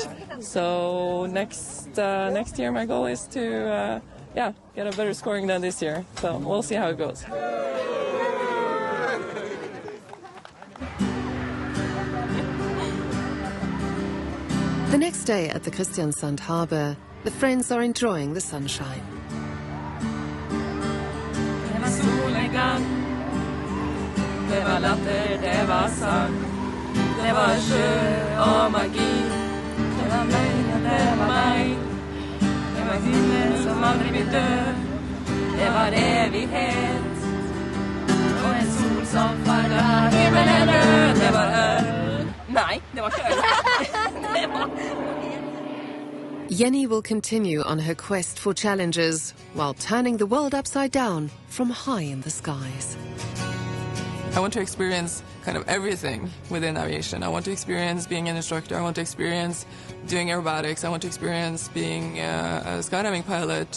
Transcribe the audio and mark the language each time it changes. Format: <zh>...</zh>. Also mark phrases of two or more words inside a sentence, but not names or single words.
<en>So next year my goal is to get a better scoring than this year. So we'll see how it goes. The next day at the Kristiansand Harbour, the friends are enjoying the sunshine.</en> <no>Det var solnedgang, det var latter, det var sang, det var sjø og magi, det var løgn, det var meg, det var himmel som aldri vil dø, det var evighet, og en sol som farget himmelen rød, det var øl. Nei, det var ikke øl.</no> <en>Jenny will continue on her quest for challenges while turning the world upside down from high in the skies. I want to experience kind of everything within aviation. I want to experience being an instructor. I want to experience doing aerobatics. I want to experience being a skydiving pilot.</en>